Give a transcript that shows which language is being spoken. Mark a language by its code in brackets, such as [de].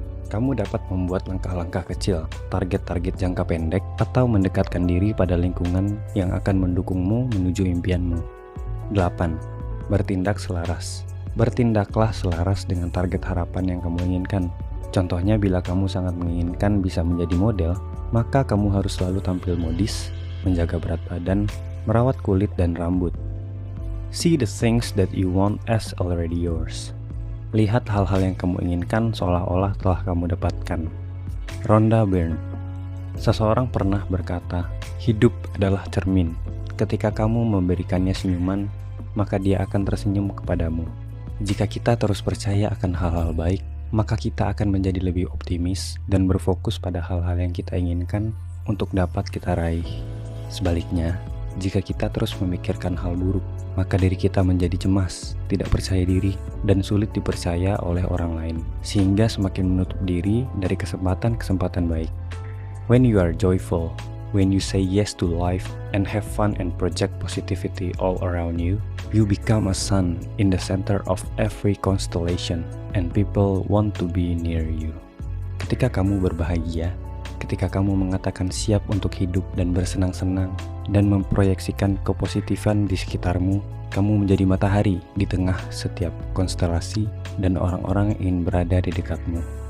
[id] Kamu dapat membuat langkah-langkah kecil, target-target jangka pendek, atau mendekatkan diri pada lingkungan yang akan mendukungmu menuju impianmu. 8. Bertindak selaras. Bertindaklah selaras dengan target harapan yang kamu inginkan. Contohnya bila kamu sangat menginginkan bisa menjadi model, maka kamu harus selalu tampil modis, menjaga berat badan, merawat kulit dan rambut. [en] See the things that you want as already yours. [id] Lihat hal-hal yang kamu inginkan seolah-olah telah kamu dapatkan. Rhonda Byrne. Seseorang pernah berkata, hidup adalah cermin. Ketika kamu memberikannya senyuman, maka dia akan tersenyum kepadamu. Jika kita terus percaya akan hal-hal baik, maka kita akan menjadi lebih optimis dan berfokus pada hal-hal yang kita inginkan untuk dapat kita raih. Sebaliknya, jika kita terus memikirkan hal buruk, maka diri kita menjadi cemas, tidak percaya diri, dan sulit dipercaya oleh orang lain, sehingga semakin menutup diri dari kesempatan-kesempatan baik. [en] When you are joyful, when you say yes to life and have fun and project positivity all around you, you become a sun in the center of every constellation and people want to be near you. [id] Ketika kamu berbahagia, ketika kamu mengatakan siap untuk hidup dan bersenang-senang dan memproyeksikan kepositifan di sekitarmu, kamu menjadi matahari di tengah setiap konstelasi dan orang-orang yang ingin berada di dekatmu.